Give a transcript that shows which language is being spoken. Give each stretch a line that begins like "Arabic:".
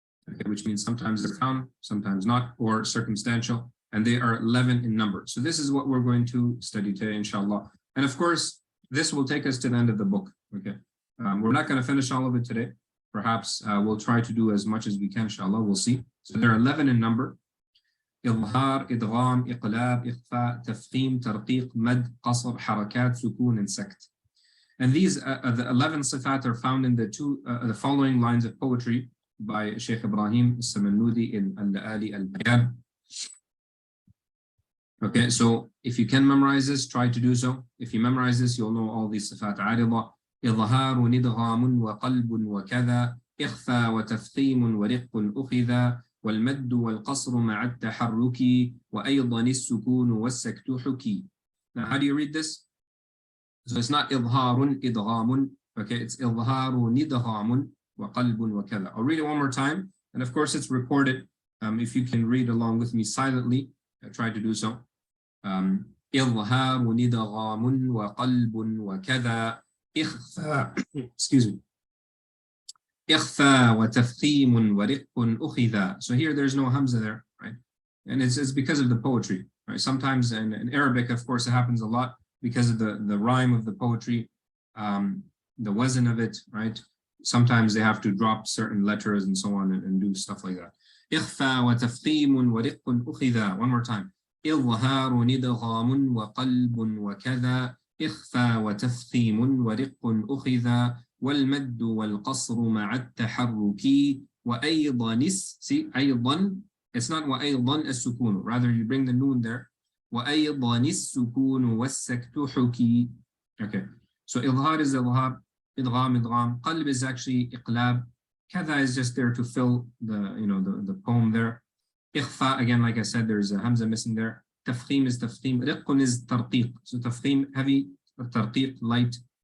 English: Okay, which means sometimes they're found, sometimes not, or circumstantial, and they are 11 in number. So this is what we're going to study today, inshallah. And of course, this will take us to the end of the book. Okay, we're not going to finish all of it today. Perhaps we'll try to do as much as we can, inshallah. We'll see. So there are 11 in number.
Arabic: إظهار, إدغام, إقلاب, إخفاء, تفخيم, ترقيق, مد, قصر, حركات, سكون, and sakt.
English: And these, the 11 sifat are found in the following lines of poetry by Sheikh Ibrahim Al-Samanudi in Al-La'ali Al-Bayan. Okay, so if you can memorize this, try to do so. If you memorize this, you'll know all these sifat.
Arabic: Aridah, إظهار ندغام وقلب وكذا إخفى وتفخيم ورق أخذا والمد والقصر مع التحرك وأيضا السكون والسكت حكي.
English: Now, how do you read this? So it's not إظهار إدغام.
Arabic: Okay, it's إظهار ندغام وقلب وكذا.
English: I'll read it one more time. And of course, it's recorded. If you can read along with me silently, try to do so.
Arabic: إظهار ندغام وقلب وكذا إخفى
English: excuse me
Arabic: إخفى وتفخيم ورق أخذا.
English: So here there's no hamza there, right? And it's because of the poetry, right? Sometimes in Arabic, of course, it happens a lot because of the rhyme of the poetry, the wazn of it, right? Sometimes they have to drop certain letters and so on and do stuff like that.
Arabic: إخفى وتفخيم ورق أخذا.
English: One more time.
Arabic: إظهار ندغام وقلب وكذا إخفى وتفخيم ورق أخذا والمد والقصر مع التحرك وأيضا
English: see
Arabic: أيضا,
English: it's not
Arabic: وأيضا السكون,
English: rather you bring the noon there.
Arabic: وأيضا السكون والسكت حكي.
English: Okay, so إظهار is إظهار, إدغام إدغام, قلب is actually إقلاب, كذا is just there to fill the poem there. إخفاء, again, like I said, there's a hamza missing there. Tafkheem is tafkheem. رق is tarqeeq. So tafkheem, heavy, tarqeeq, light.